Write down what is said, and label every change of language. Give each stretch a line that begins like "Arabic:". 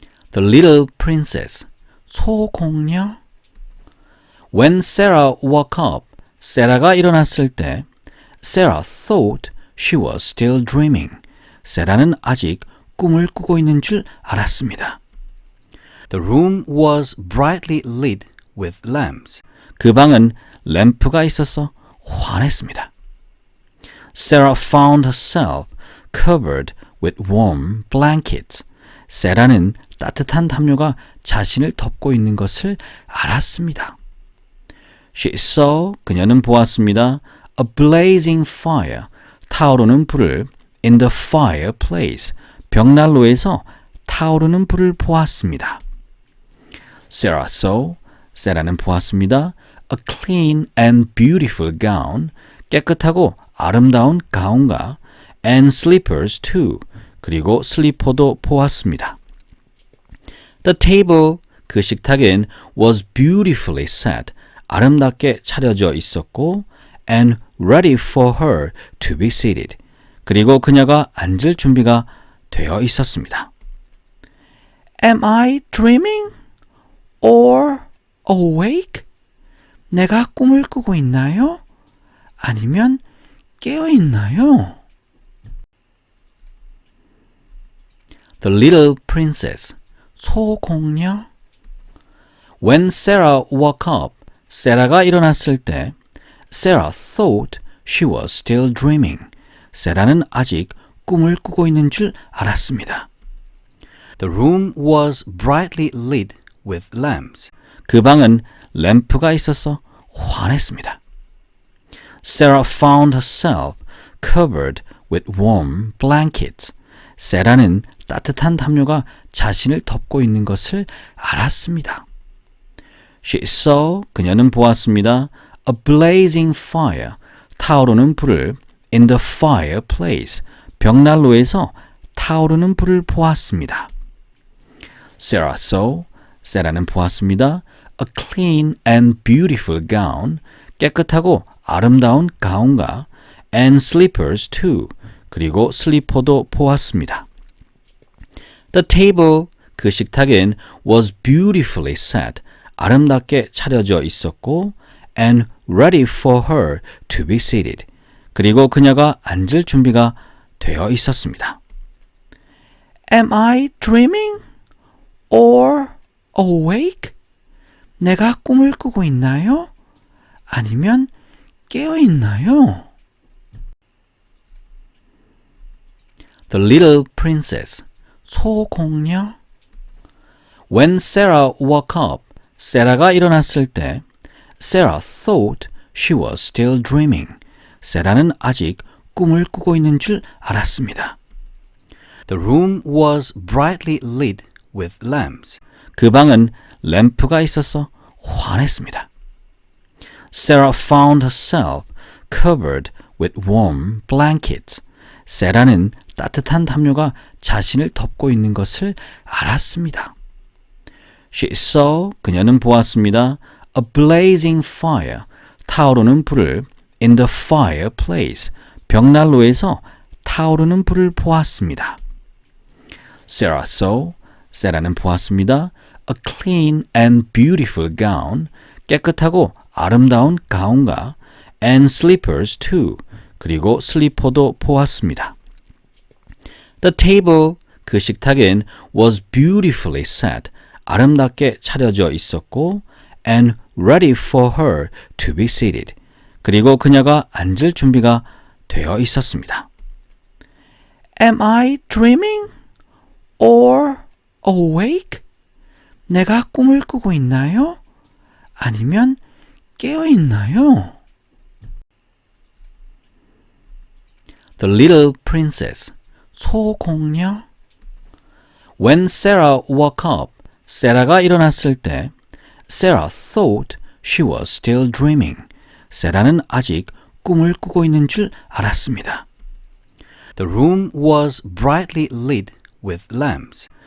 English: The Little Princess, 소공녀. When Sarah woke up,
Korean: 세라가 일어났을 때
English: Sarah thought she was still dreaming.
Korean: 세라는 아직 꿈을 꾸고 있는 줄 알았습니다.
English: The room was brightly lit with lamps.
Korean: 그 방은 램프가 있어서 환했습니다.
English: Sarah found herself covered with warm blankets.
Korean: 세라는 따뜻한 담요가 자신을 덮고 있는 것을 알았습니다.
English: She saw,
Korean: 그녀는 보았습니다.
English: A blazing fire,
Korean: 타오르는 불을
English: in the fireplace,
Korean: 벽난로에서 타오르는 불을 보았습니다.
English: Sarah saw,
Korean: 세라는 보았습니다.
English: A clean and beautiful gown,
Korean: 깨끗하고 아름다운 가운과
English: and slippers too,
Korean: 그리고 슬리퍼도 보았습니다.
English: The table,
Korean: 그 식탁엔
English: was beautifully set,
Korean: 아름답게 차려져 있었고
English: and ready for her to be seated,
Korean: 그리고 그녀가 앉을 준비가 되어 있었습니다.
English: Am I dreaming or awake?
Korean: 내가 꿈을 꾸고 있나요? 아니면 깨어 있나요?
English: The Little Princess, 소공녀. When Sarah woke up,
Korean: 세라가 일어났을 때
English: Sarah thought she was still dreaming.
Korean: 세라는 아직 꿈을 꾸고 있는 줄 알았습니다.
English: The room was brightly lit with lamps.
Korean: 그 방은 램프가 있어서 환했습니다.
English: Sarah found herself covered with warm blankets.
Korean: 세라는 따뜻한 담요가 자신을 덮고 있는 것을 알았습니다.
English: She saw,
Korean: 그녀는 보았습니다.
English: A blazing fire,
Korean: 타오르는 불을
English: in the fireplace,
Korean: 벽난로에서 타오르는 불을 보았습니다.
English: Sarah saw,
Korean: 세라는 보았습니다.
English: A clean and beautiful gown,
Korean: 깨끗하고 아름다운 가운과
English: and slippers too,
Korean: 그리고 슬리퍼도 보았습니다.
English: The table,
Korean: 그 식탁엔
English: was beautifully set,
Korean: 아름답게 차려져 있었고
English: and ready for her to be seated,
Korean: 그리고 그녀가 앉을 준비가 되어 있었습니다.
English: Am I dreaming or awake?
Korean: 내가 꿈을 꾸고 있나요? 아니면 깨어 있나요?
English: The Little Princess, 소공녀. When Sarah woke up,
Korean: 세라가 일어났을 때
English: Sarah thought she was still dreaming.
Korean: 세라는 아직 꿈을 꾸고 있는 줄 알았습니다.
English: The room was brightly lit with lamps.
Korean: 그 방은 램프가 있어서 환했습니다.
English: Sarah found herself covered with warm blankets.
Korean: 세라는 따뜻한 담요가 자신을 덮고 있는 것을 알았습니다.
English: She saw,
Korean: 그녀는 보았습니다.
English: A blazing fire,
Korean: 타오르는 불을
English: in the fireplace,
Korean: 벽난로에서 타오르는 불을 보았습니다.
English: Sarah saw,
Korean: 세라는 보았습니다.
English: A clean and beautiful gown,
Korean: 깨끗하고 아름다운 가운과
English: and slippers too,
Korean: 그리고 슬리퍼도 보았습니다.
English: The table,
Korean: 그 식탁엔
English: was beautifully set,
Korean: 아름답게 차려져 있었고
English: and ready for her to be seated,
Korean: 그리고 그녀가 앉을 준비가 되어 있었습니다.
English: Am I dreaming or awake?
Korean: 내가 꿈을 꾸고 있나요? 아니면 깨어 있나요?
English: The Little Princess, 소공녀. When Sarah woke up,
Korean: 세라가 일어났을 때
English: Sarah thought she was still dreaming.
Korean: 세라는 아직 꿈을 꾸고 있는 줄 알았습니다.
English: The room was brightly lit with lamps.